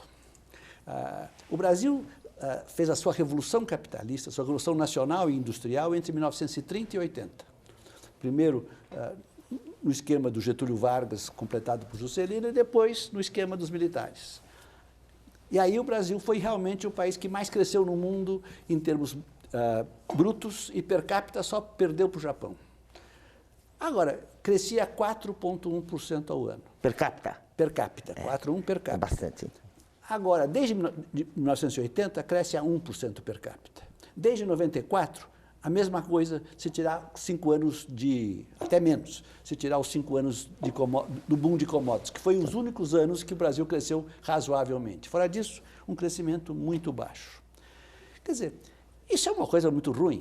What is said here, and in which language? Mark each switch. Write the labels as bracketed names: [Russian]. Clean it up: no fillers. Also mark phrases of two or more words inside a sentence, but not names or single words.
[Portuguese] O Brasil fez a sua revolução capitalista, a sua revolução nacional e industrial entre 1930 e 80. Primeiro, no esquema do Getúlio Vargas, completado por Juscelino, e depois no esquema dos militares. E aí o Brasil foi realmente o país que mais cresceu no mundo em termos brutos e per capita só perdeu para o Japão. A Agora, crescia 4,1% ao ano. Per capita? Per capita, 4,1% per capita. É bastante. Agora, desde 1980, cresce a 1% per capita. Desde 94, a mesma coisa se tirar 5 anos até menos, se tirar os 5 anos do boom de commodities, que foi os únicos anos que o Brasil cresceu razoavelmente. Fora disso, um crescimento muito baixo. Quer dizer, isso é uma coisa muito ruim.